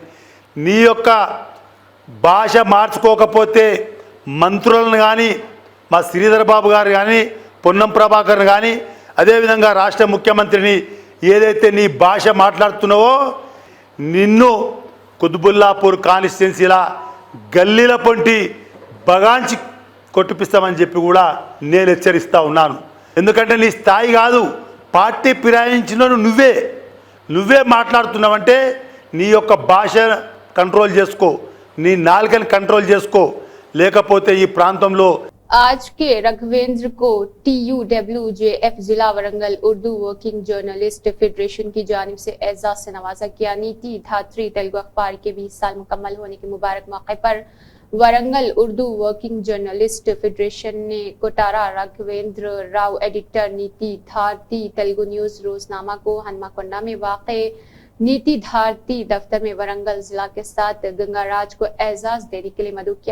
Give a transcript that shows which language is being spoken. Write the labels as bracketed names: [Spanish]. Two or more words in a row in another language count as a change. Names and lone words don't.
[Telugu] నీ యొక్క భాష మార్చుకోకపోతే మంత్రులను కానీ, మా శ్రీధర్ బాబు గారు కానీ, పొన్నం ప్రభాకర్ కానీ, అదేవిధంగా రాష్ట్ర ముఖ్యమంత్రిని ఏదైతే నీ భాష మాట్లాడుతున్నావో నిన్ను కుత్బుల్లాపూర్ కాన్స్టిట్యున్సీలా గల్లీల పొంటి బగాంచి కొట్టిపిస్తామని చెప్పి కూడా నేను హెచ్చరిస్తూ ఉన్నాను। ఎందుకంటే నీ స్థాయి కాదు, పార్టీ ఫిరాయించిన నువ్వే మాట్లాడుతున్నావంటే నీ యొక్క భాష కంట్రోల్ చేసుకో, నీ నాలుకని కంట్రోల్ చేసుకో, లేకపోతే ఈ ప్రాంతంలో [Urdu] آج کے رگھویندر کو TUWJF ضلع ورنگل اردو [English] working journalist federation [Urdu] کی جانب سے اعزاز سے نوازا گیا۔ نیتی دھاتری تیلگو اخبار کے 20 سال مکمل ہونے کے مبارک موقع پر ورنگل اردو [English] working journalist federation [Urdu] نے کوٹارا راگھویندر راؤ ایڈیٹر نیتی دھارتی تیلگو نیوز روزنامہ کو ہنما کنڈا میں واقع نیتی دھارتی دفتر میں ورنگل ضلع کے ساتھ گنگا راج کو اعزاز دینے کے لیے مدعو کیا۔